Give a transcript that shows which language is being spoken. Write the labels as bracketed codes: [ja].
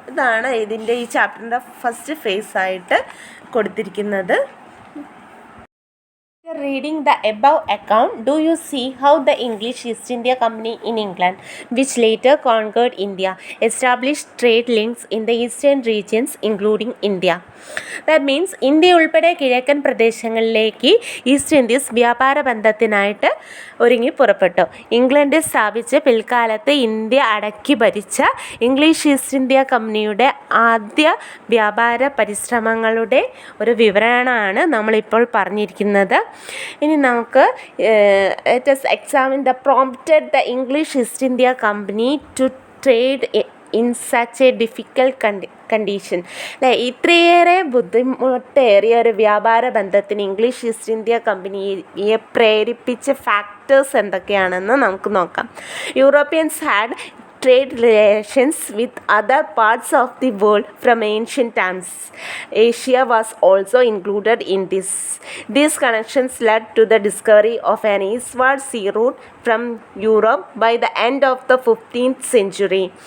[ml] ഇതാണ് ഇതിൻ്റെ ഈ ചാപ്റ്ററിൻ്റെ ഫസ്റ്റ് ഫേസ് ആയിട്ട് കൊടുത്തിരിക്കുന്നത്. [en] Reading the above account, do you see how the English East India Company in England, which later conquered India, established trade links in the eastern regions including India? That means [ml] India ഉൾപ്പെടെ കിഴക്കൻ പ്രദേശങ്ങളിലേക്ക് east Indies വ്യാപാര ബന്ധത്തിനായിട്ട് ഒരുങ്ങി പുറപ്പെട്ടു. ഇംഗ്ലണ്ടിൽ സ്ഥാപിച്ച് പിൽക്കാലത്ത് India അടക്കി ഭരിച്ച ഇംഗ്ലീഷ് ഈസ്റ്റ് ഇന്ത്യ കമ്പനിയുടെ ആദ്യ വ്യാപാര പരിശ്രമങ്ങളുടെ ഒരു വിവരണമാണ് നമ്മളിപ്പോൾ പറഞ്ഞിരിക്കുന്നത്. ഇനി നമുക്ക് [en] let us examine the prompted the English East India Company to trade in such a difficult condition. [ml] ഇത്രയേറെ ബുദ്ധിമുട്ടേറിയ ഒരു വ്യാപാര ബന്ധത്തിന് ഇംഗ്ലീഷ് ഈസ്റ്റ് ഇന്ത്യ കമ്പനിയെ പ്രേരിപ്പിച്ച ഫാക്ടേഴ്സ് എന്തൊക്കെയാണെന്ന് നമുക്ക് നോക്കാം. [en] Europeans had trade relations with other parts of the world from ancient times. Asia was also included in this. These connections led to the discovery of an eastward sea route from Europe by the end of the 15th century.